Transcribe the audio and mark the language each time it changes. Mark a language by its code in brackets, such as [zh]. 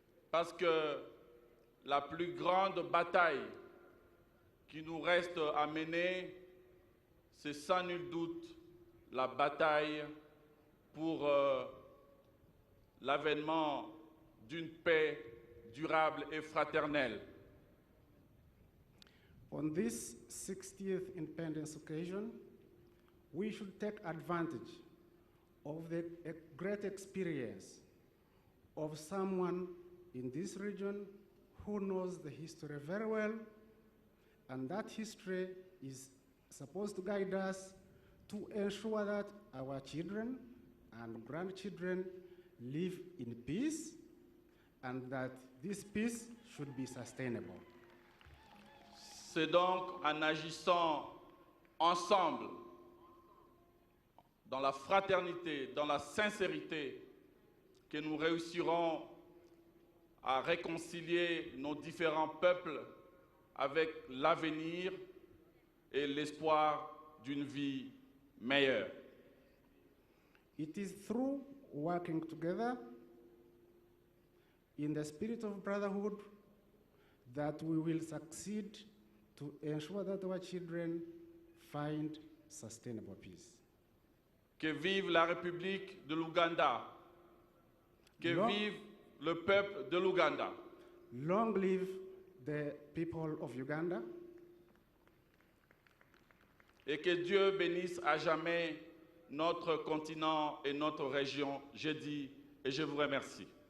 [fr] Parce que la plus grande bataille qui nous reste à mener, c'est sans nul doute la bataille pour l'avènement d'une paix durable et fraternelle. [en] On this 60th independence occasion, we should take advantage of the great experience of someone in this region who knows the history very well, and that history is supposed to guide us to ensure that our children and grandchildren live in peace, and that this peace should be sustainable. [fr] C'est donc en agissant ensemble, dans la fraternité, dans la sincérité, que nous réussirons à réconcilier nos différents peuples avec l'avenir et l'espoir d'une vie meilleure. [en] It is through working together in the spirit of brotherhood that we will succeed to ensure that our children find sustainable peace. [fr] Que vive la République de l'Ouganda. Que vive le peuple de l'Ouganda. [en] Long live the people of Uganda. [fr] Et que Dieu bénisse à jamais notre continent et notre région. Je dis et je vous remercie.